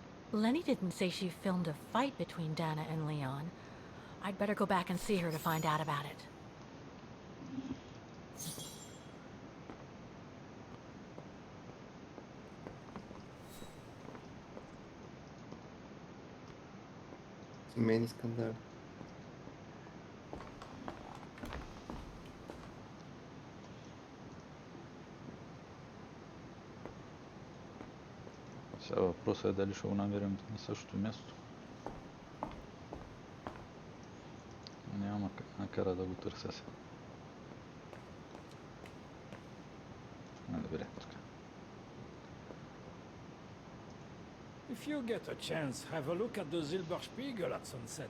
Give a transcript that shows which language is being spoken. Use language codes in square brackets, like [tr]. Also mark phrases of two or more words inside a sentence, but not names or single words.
[en] Lenny didn't say she filmed a fight between Dana and Leon. I'd better go back and see her to find out about it. [bg] Семейни скандали. Сега въпросът е дали ще го намерим на същото място. Няма накара да го търся се. Добре, така. [en] If you get a chance, have a look at the Silberspiegel at sunset.